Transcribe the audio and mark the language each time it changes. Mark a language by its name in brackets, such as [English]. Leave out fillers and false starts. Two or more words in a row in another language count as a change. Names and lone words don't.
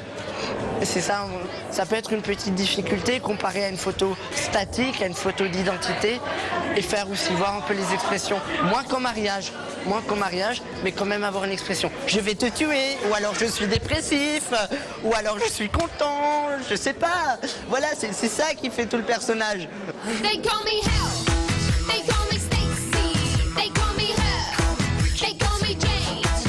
[French] C'est ça, ça peut être une petite difficulté comparée à une photo statique, à une photo d'identité et faire aussi voir un peu les expressions. Moins qu'en mariage, mais quand même avoir une expression. Je vais te tuer, ou alors je suis dépressif, ou alors je suis content, je sais pas. Voilà, c'est ça qui fait tout le personnage. [English] They call me hell. They call me Stacy. They call me her. They call me Jane.